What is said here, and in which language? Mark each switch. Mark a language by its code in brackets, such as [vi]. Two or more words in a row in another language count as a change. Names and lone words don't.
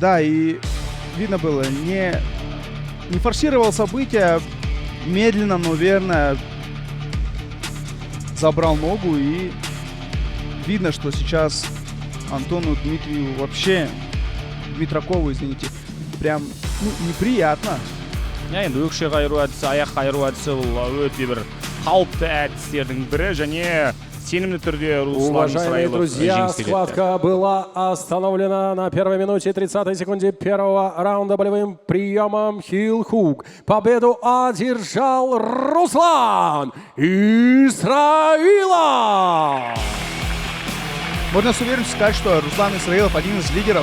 [ru] Да, и видно было, не форсировал события, медленно, но верно забрал ногу. И видно, что сейчас Антону Дмитрию вообще, Дмитракову, извините, прям неприятно. [kk] Енді өкше қайыру әдісі, аяқ қайыру әдісі бұл өте бір қауіпті әдістердің бірі. Және сенімді түрде Руслан Исраилов. [ru] Уважаемые друзья, схватка была остановлена на 1 минуте 30 секунде первого раунда болевым приемом [en] Heel Hook. [ru] Победу одержал Руслан Исраилов. Можно с уверенностью сказать, что Руслан Исраилов один из лидеров.